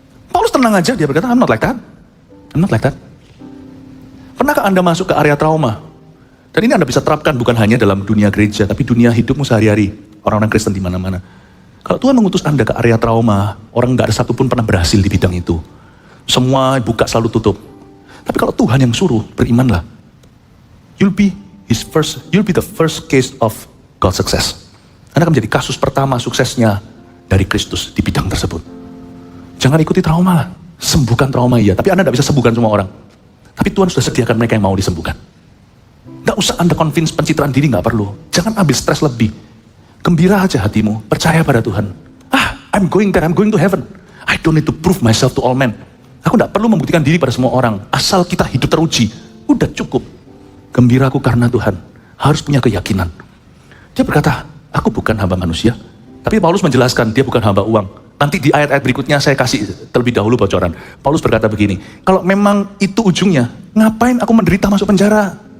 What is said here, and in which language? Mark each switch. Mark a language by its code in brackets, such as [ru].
[id] Paulus tenang aja, dia berkata, [en] I'm not like that. I'm not like that. [id] Pernahkah Anda masuk ke area trauma? Dan ini Anda bisa terapkan bukan hanya dalam dunia gereja, tapi dunia hidupmu sehari-hari. Orang-orang Kristen di mana-mana. Kalau Tuhan mengutus Anda ke area trauma, orang nggak ada satupun pernah berhasil di bidang itu. Semua buka selalu tutup. Tapi kalau Tuhan yang suruh, berimanlah. [en] You'll be the first case of God's success. [id] Anda akan menjadi kasus pertama suksesnya dari Kristus di bidang tersebut. Jangan ikuti trauma lah. Sembuhkan trauma iya, tapi Anda tidak bisa sembuhkan semua orang. Tapi Tuhan sudah sediakan mereka yang mau disembuhkan. Gak usah Anda convince pencitraan diri, gak perlu. Jangan ambil stres lebih. Gembira aja hatimu, percaya pada Tuhan. [en] I'm going there, I'm going to heaven. I don't need to prove myself to all men. [id] Aku gak perlu membuktikan diri pada semua orang. Asal kita hidup teruji, udah cukup. Gembiraku karena Tuhan, harus punya keyakinan. Dia berkata, aku bukan hamba manusia. Tapi Paulus menjelaskan, dia bukan hamba uang. Nanti di ayat-ayat berikutnya saya kasih terlebih dahulu bocoran. Paulus berkata begini, kalau memang itu ujungnya, ngapain aku menderita masuk penjara?